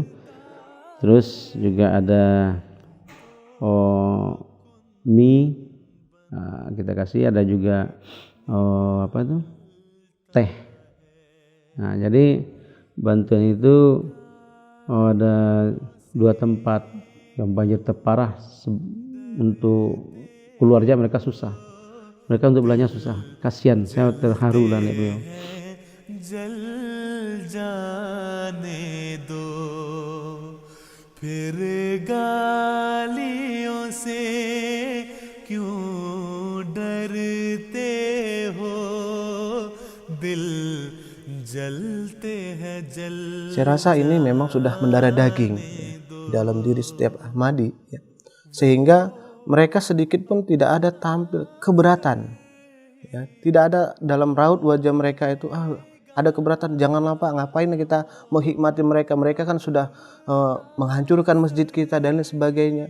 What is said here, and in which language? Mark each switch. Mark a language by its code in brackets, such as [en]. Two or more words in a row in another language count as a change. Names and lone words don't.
[id] Terus juga ada mie, kita kasih, ada juga teh. Nah, jadi bantuan itu ada 2 tempat yang banjir terparah. Untuk keluar aja mereka susah, mereka untuk belanja susah. Kasihan, saya terharu lah lihat beliau. [hi] जल जाने दो फिर गालियों से क्यों डरते हो दिल जलते हैं जल. [id] Saya rasa ini memang sudah mendarah daging dalam diri setiap Ahmadi ya. Sehingga mereka sedikit pun tidak ada tampil keberatan ya. Tidak ada dalam raut wajah mereka itu ada keberatan. Janganlah Pak, ngapain kita menghikmati mereka, mereka kan sudah menghancurkan masjid kita dan lain sebagainya.